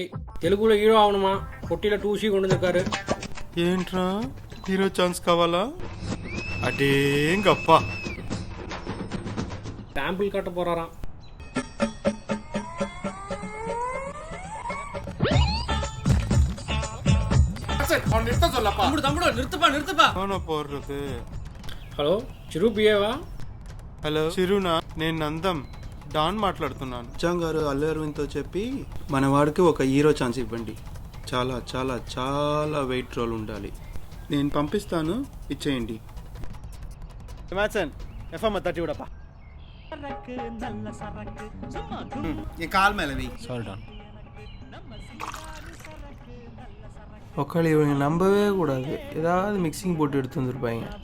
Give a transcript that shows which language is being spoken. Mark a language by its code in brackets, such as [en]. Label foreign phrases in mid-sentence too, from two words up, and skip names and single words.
[ta] தெலுங்குல ஹீரோ ஆகணுமா? பொட்டியில் 2C கொண்டு வந்திருக்காரு. [te] ఏంట్రా [en] hero chance [te] కావాలా? అడేంగప్పా. [ta] சாம்பிள் காட்ட போறாராம். [te] పోర్రదు. హలో చిరు పిఏవా? హలో చిరునా, నేను నందం డాన్ మాట్లాడుతున్నాను. అచ్చాం గారు అల్లు అరవింద్తో చెప్పి మన వాడికి ఒక [en] hero chance [te] ఇవ్వండి. చాలా చాలా చాలా [en] weight role [te] ఉండాలి. నేను పంపిస్తాను, ఇచ్చేయండి. [ta] மேட்சன் எஃப்எம் தட்டி விடப்பா. என் கால் மேலே வை. ఒకళ్ళు இவங்க நம்பவே கூடாது, ஏதாவது மிக்சிங் போட்டு எடுத்து வந்திருப்பாங்க.